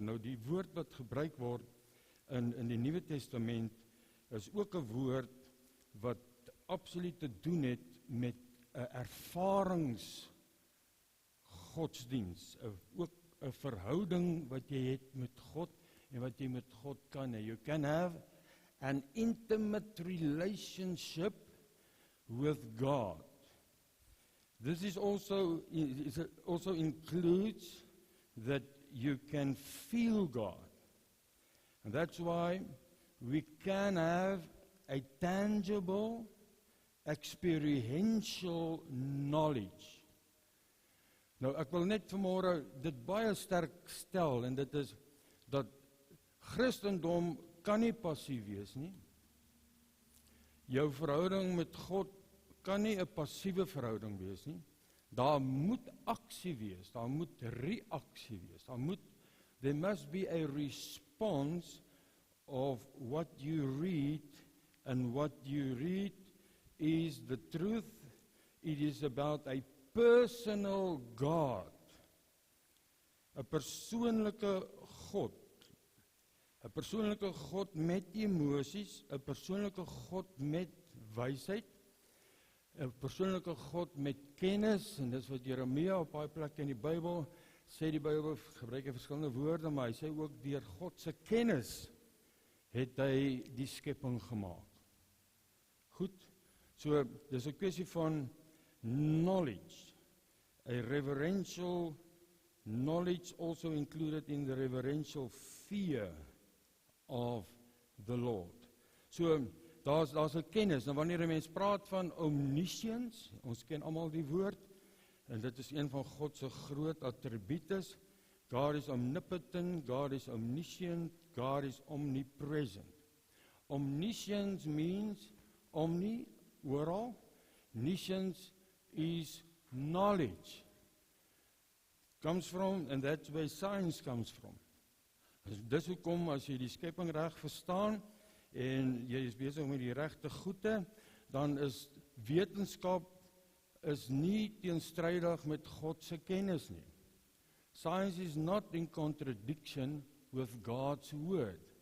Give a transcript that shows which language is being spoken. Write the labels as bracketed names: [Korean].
[Afrikaans] Nou die woord wat gebruik word in die Nuwe Testament is ook 'n woord wat absoluut te doen het met 'n ervaringsgodsdiens, ook 'n verhouding wat jy het met God en wat jy met God kan hê. [English] You can have an intimate relationship with God. This also includes that you can feel God. And that's why we can have a tangible, experiential knowledge. [Afrikaans] Nou, ek wil net vanmôre dit baie sterk stel, en dit is dat Christendom kan nie passief wees nie. jou verhouding met God kan nie 'n passiewe verhouding wees nie. Daar moet aksie wees, daar moet reaksie wees. [English] There must be a response of what you read, and what you read is the truth. It is about a personal God, [Afrikaans] 'n persoonlike God. 'n persoonlike God met emosies, 'n persoonlike God met wysheid, 'n persoonlike God met kennis, en dis wat Jeremia op baie plekke in die Bybel sê. Die Bybel gebruik verskillende woorde, maar hy sê ook deur God se kennis het hy die skepping gemaak. Goed, so dis 'n kwessie van [English] knowledge, a reverential knowledge also included in the reverential fear of the Lord. [Afrikaans] So daar's 'n kennis. Nou wanneer 'n mens praat van omniscience, ons ken almal die woord, en dit is een van God se groot attributes. [English] God is omnipotent, God is omniscient, God is omnipresent. Omniscience means omni, oral. Omniscience is knowledge. Comes from, and that's where science comes from. [Afrikaans] Dis hoekom as jy die skepping reg verstaan en jy is besig met die regte goede, dan is wetenskap is nie teenstrydig met God se kennis nie. [English] Science is not in contradiction with God's word.